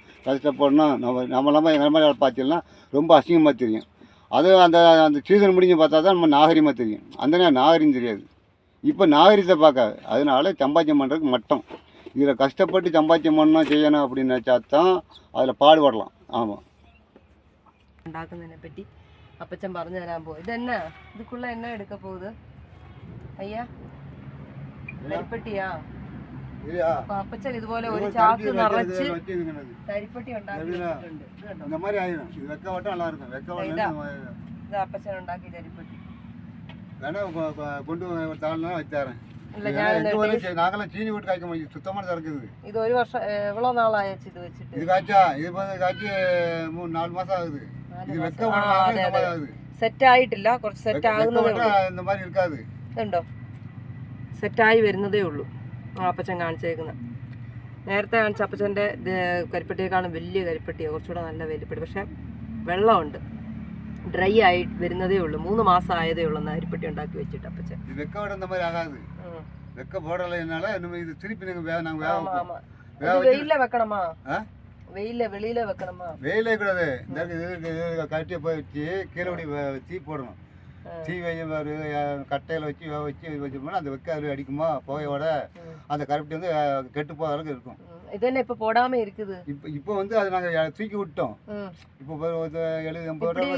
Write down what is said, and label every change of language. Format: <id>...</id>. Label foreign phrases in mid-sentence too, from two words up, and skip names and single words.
<ta>கஷ்டப்படணும், நம்ம எங்கள் மாதிரி பார்த்தீங்கன்னா ரொம்ப அசிங்கமாக தெரியும். அது அந்த அந்த சீசன் முடிஞ்சு பார்த்தா தான் நம்ம நாகரிகமாக தெரியும். அந்த நேரம் நாகரிகம் தெரியாது. இப்போ நாகரிகத்தை பார்க்காது. அதனால சம்பாத்தியம் பண்ணுறதுக்கு மட்டம். இதில் கஷ்டப்பட்டு சம்பாத்தியம் பண்ணணும் செய்யணும் அப்படின்னு நினச்சா தான் அதில் பாடுபடலாம். ஆமாம்,</ta> <ml>ഉണ്ടാക്കുന്നതിനെ പറ്റി അപ്പച്ചൻ പറഞ്ഞു തരാൻ പോകും. ഇതെന്നാ ഇതുക്കുള്ള എണ്ണ എടുക്ക പോകുന്നത് അയ്യാ? കരിപ്പെട്ടിയാ? അപ്പൊ അപ്പച്ചൻ ഇതുപോലെ ഒരു ചാക്ക് നിറച്ച് കരിപ്പെട്ടി ഉണ്ടാക്കിയിട്ടുണ്ട്. ഇത് അപ്പച്ചൻ ഉണ്ടാക്കി കരിപ്പെട്ടി.</ml> <ta>நாங்களாம் சீனி விட்டு காய்க்க முடியும். சுத்தமான இருக்குது. இது ஒரு வருஷம் எவ்வளோ நாள் ஆயிடுச்சு இது வச்சுட்டு? இது காய்ச்சா இது காய்ச்சி 3-4 மாதம் ஆகுது. இது வெக்க</ta> <ml>സെറ്റ് ആയിട്ടില്ല, കുറച്ച് സെറ്റ് ആകുന്നതേ ഉള്ളൂ.</ml> <ta>இந்த மாதிரி இருக்காது.</ta> <ml>ഇതുണ്ടോ, സെറ്റായി വരുന്നതേ ഉള്ളൂ. അപ്പച്ചൻ കാണിച്ചേക്കുന്നത്. നേരത്തെ കാണിച്ച അപ്പച്ചൻ്റെ കരിപ്പെട്ടിയേക്കാളും വലിയ കരിപ്പെട്ടിയാണ്, കുറച്ചുകൂടെ നല്ല വലിപ്പെട്ടി. പക്ഷെ വെള്ളമുണ്ട്, ഡ്രൈ ആയി വരുന്നതേ ഉള്ളൂ. 3 മാസം ആയതേ ഉള്ളൂ അരിപ്പെട്ടി ഉണ്ടാക്കി വെച്ചിട്ട് അപ്പച്ചൻ. വെയില വെക്കണമാ? വെളിയില വെക്കണമാ?</ml> <ta>வெயிலே கூடாது. கட்டியை போய் வச்சு கீழே தீ போடணும். தீ ஒரு கட்டையில் வச்சு வச்சோம்னா அந்த வெக்க அதில் அடிக்குமா புகையோட அந்த கருப்பட்டி வந்து கெட்டு போகிற அளவுக்கு இருக்கும். இது என்ன இப்போ போடாமல் இருக்குது? இப்போ வந்து அதை நாங்கள் தூக்கி விட்டோம். இப்போ 70-80 ரூபா</ta>